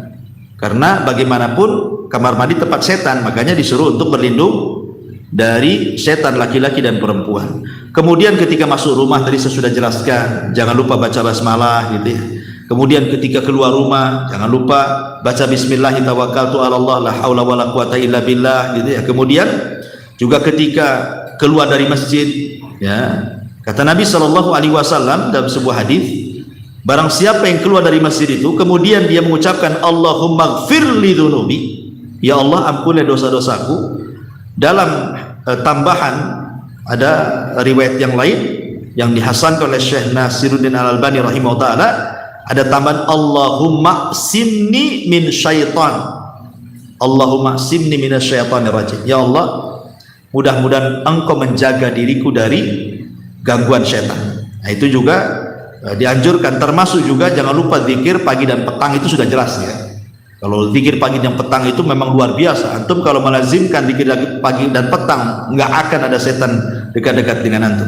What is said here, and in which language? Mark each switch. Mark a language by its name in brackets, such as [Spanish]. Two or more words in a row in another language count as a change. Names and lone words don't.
[Indonesian] Karena bagaimanapun kamar mandi tempat setan, makanya disuruh untuk berlindung dari setan laki-laki dan perempuan. Kemudian ketika masuk rumah tadi saya sudah jelaskan, jangan lupa baca basmalah, gitu ya. Kemudian ketika keluar rumah jangan lupa baca [Arabic] بسم الله توكلت على الله لا حول ولا قوة إلا بالله, [Indonesian] gitu ya. Kemudian juga ketika keluar dari masjid, ya, kata Nabi SAW dalam sebuah hadis, barang siapa yang keluar dari masjid itu kemudian dia mengucapkan [Arabic] اللهم اغفر لي ذنوبي, [Indonesian] ya Allah ampunilah dosa-dosaku. Dalam tambahan ada riwayat yang lain yang dihasankan oleh Syekh Nasiruddin Al-Albani [Arabic] رحمه الله تعالى, [Indonesian] ada tambahan [Arabic] اللهم اعصمني من الشيطان، اللهم اعصمني من الشيطان الرجيم, [Indonesian] ya Allah Mudah-mudahan engkau menjaga diriku dari gangguan setan. Nah, itu juga dianjurkan. Termasuk juga jangan lupa zikir pagi dan petang, itu sudah jelas ya. Kalau zikir pagi dan petang itu memang luar biasa. Antum kalau melazimkan zikir pagi dan petang, nggak akan ada setan dekat-dekat dengan antum.